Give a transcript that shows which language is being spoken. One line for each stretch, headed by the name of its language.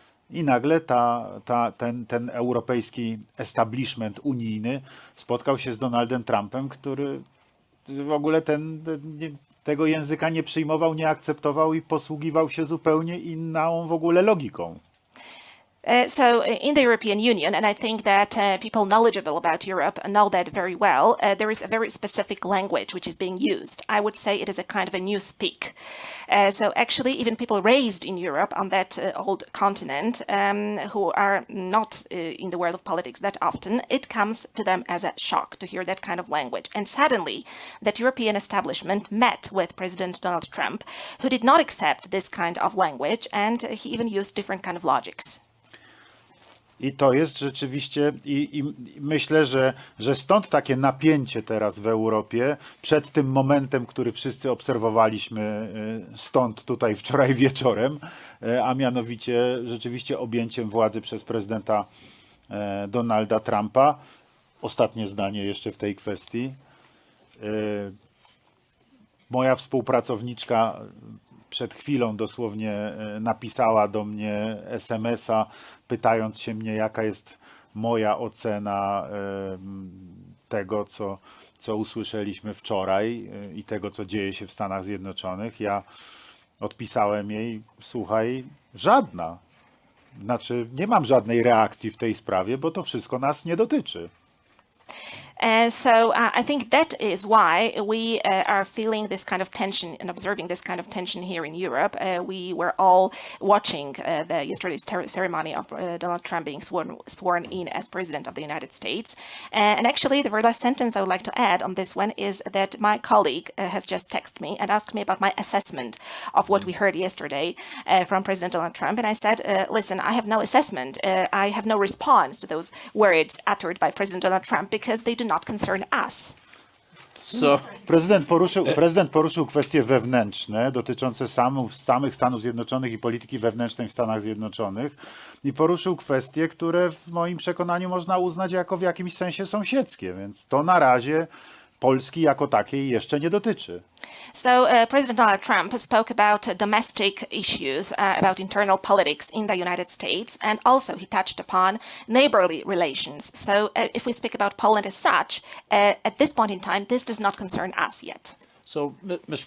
Polish: I nagle ten europejski establishment unijny spotkał się z Donaldem Trumpem, który w ogóle tego języka nie przyjmował, nie akceptował i posługiwał się zupełnie inną w ogóle logiką.
English: So in the European Union, and I think that people knowledgeable about Europe know that very well, there is a very specific language which is being used. I would say it is a kind of a new speak. So actually, even people raised in Europe on that old continent who are not in the world of politics that often, it comes to them as a shock to hear that kind of language. And suddenly, that European establishment met with President Donald Trump, who did not accept this kind of language, and he even used different kind of logics.
Polish: I to jest rzeczywiście, i myślę, że stąd takie napięcie teraz w Europie przed tym momentem, który wszyscy obserwowaliśmy stąd tutaj wczoraj wieczorem, a mianowicie rzeczywiście objęciem władzy przez prezydenta Donalda Trumpa. Ostatnie zdanie jeszcze w tej kwestii. Moja współpracowniczka przed chwilą dosłownie napisała do mnie SMS-a, pytając się mnie, jaka jest moja ocena tego, co usłyszeliśmy wczoraj i tego, co dzieje się w Stanach Zjednoczonych. Ja odpisałem jej, słuchaj, żadna. Znaczy, nie mam żadnej reakcji w tej sprawie, bo to wszystko nas nie dotyczy.
English: So I think that is why we are feeling this kind of tension and observing this kind of tension here in Europe. We were all watching yesterday's ceremony of Donald Trump being sworn in as president of the United States. And actually, the very last sentence I would like to add on this one is that my colleague has just texted me and asked me about my assessment of what we heard yesterday from President Donald Trump. And I said, listen, I have no assessment. I have no response to those words uttered by President Donald Trump because they do not concern us. So,
Polish: Prezydent poruszył kwestie wewnętrzne dotyczące samych Stanów Zjednoczonych i polityki wewnętrznej w Stanach Zjednoczonych i poruszył kwestie, które w moim przekonaniu można uznać jako w jakimś sensie sąsiedzkie, więc to na razie Polski jako takiej jeszcze nie dotyczy.
English: So President Donald Trump spoke about domestic issues, about internal politics in the United States, and also he touched upon neighborly relations. So if we speak about Poland as such, at this point in time, this does not concern us yet. so, Mr.